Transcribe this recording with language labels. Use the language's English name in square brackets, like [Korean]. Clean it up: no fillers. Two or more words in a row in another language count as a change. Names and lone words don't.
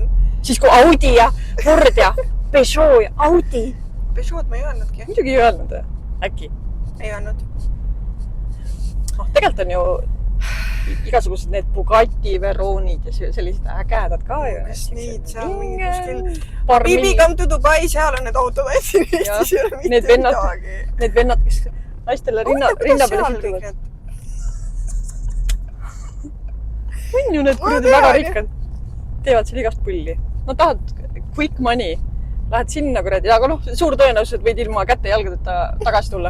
[Estonian] Siis kui Audi ja Ford ja Peugeot ja Audi. Peugeot ma ei öelnudki. Muidugi ei öelnud, äkki? Ei öelnud. Tegelikult on ju igasugused need Bugatti Veronid ja sellised ägedad ka ju. Kas neid seal mingi kuskil... [English] Bibi come to Dubai, [Estonian] seal on need autod hästi Eestis ei ole mitte midagi. Need vennad, kes naistele rinna peale situvad. On ju need kuradi väga rikkad. Teevad seal igast pulli. Nad tahavad [English] quick money. [Estonian] Lähed sinna kuradi, aga suur tõenäoliselt võid ilma kätte jalgadeta tagasi tulla.